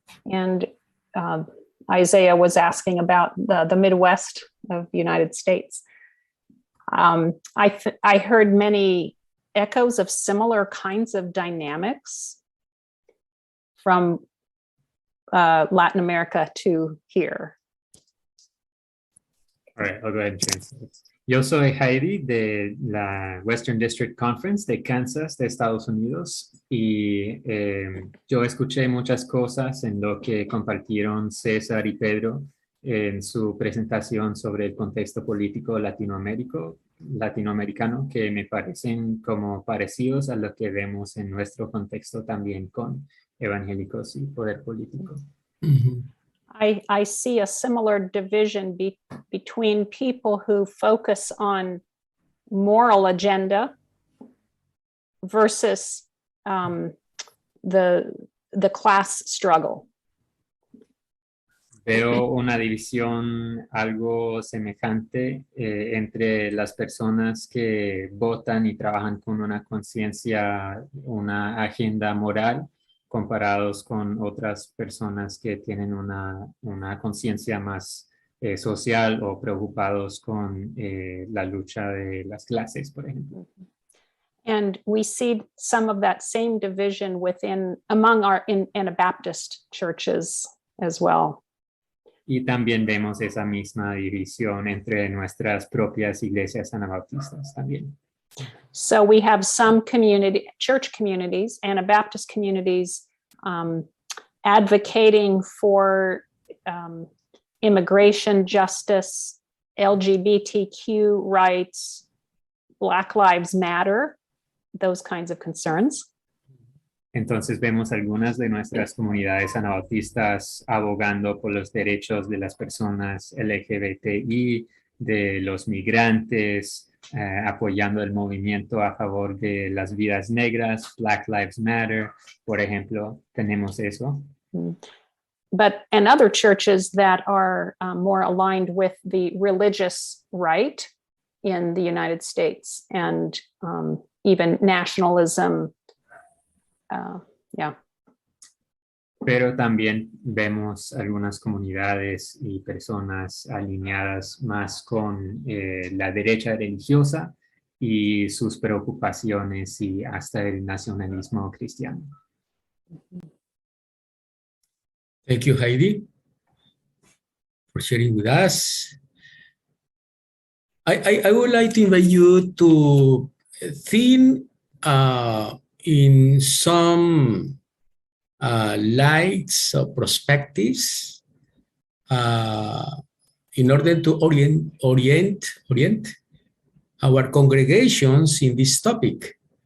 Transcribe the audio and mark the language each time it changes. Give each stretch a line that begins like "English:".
English: And Isaiah was asking about the Midwest of the United States. I heard many echoes of similar kinds of dynamics from Latin America to here. All right, I'll go ahead and translate.
Spanish: Yo soy Heidi de la Western District Conference de Kansas, de Estados Unidos, y yo escuché muchas cosas en lo que compartieron César y Pedro en su presentación sobre el contexto político latinoamericano que me parecen como parecidos a lo que vemos en nuestro contexto también con evangélicos y poder político. Mm-hmm.
English: I see a similar division between people who focus on moral agenda versus the class struggle.
Spanish: Veo una división algo semejante entre las personas que votan y trabajan con una conciencia, una agenda moral, comparados con otras personas que tienen una conciencia más social o preocupados con la lucha de las clases, por ejemplo.
English: And we see some of that same division among our Anabaptist churches as well.
Spanish: Y también vemos esa misma división entre nuestras propias iglesias anabautistas también.
English: So we have some church communities, Anabaptist communities, advocating for immigration justice, LGBTQ rights, Black Lives Matter, those kinds of concerns.
Spanish: Entonces vemos algunas de nuestras comunidades anabautistas abogando por los derechos de las personas LGBTI, de los migrantes, apoyando el movimiento a favor de las vidas negras, Black Lives Matter, por ejemplo, tenemos eso.
English: And other churches that are more aligned with the religious right in the United States and even nationalism.
Spanish: Pero también vemos algunas comunidades y personas alineadas más con la derecha religiosa y sus preocupaciones y hasta el nacionalismo cristiano.
English: Thank you, Heidi, for sharing with us. I would like to invite you to think in some lights or perspectives in order to orient our congregations in this topic.